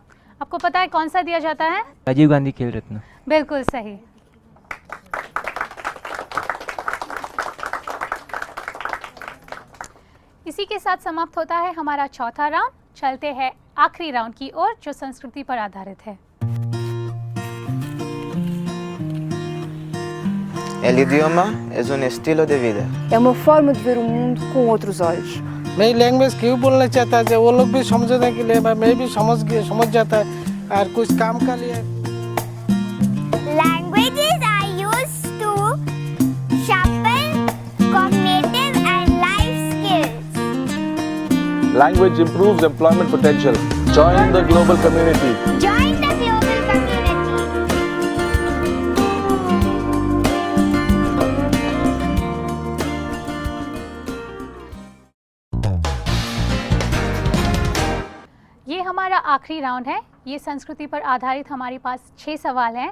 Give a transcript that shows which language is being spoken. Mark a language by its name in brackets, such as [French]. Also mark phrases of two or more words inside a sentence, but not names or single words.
[Hindi] आपको पता है कौन सा दिया जाता है? राजीव गांधी खेल रत्न। बिल्कुल सही। इसी के साथ समाप्त होता है हमारा चौथा राउंड। चलते हैं आखिरी राउंड की ओर जो संस्कृति पर आधारित है। [Spanish] El idioma és un estilo de vida. [Portuguese] É uma forma de ver o mundo com outros olhos. [Hindi] नई लैंग्वेज क्यों बोलना चाहता है, वो लोग भी समझने के लिए, मैं भी समझ जाता है और कुछ काम का लिए। [English] Languages are used to sharpen cognitive and life skills. Language improves employment potential. Join the global community. Join the global community. [Hindi] ये हमारा आखिरी राउंड है। ये संस्कृति पर आधारित हमारे पास 6 सवाल हैं।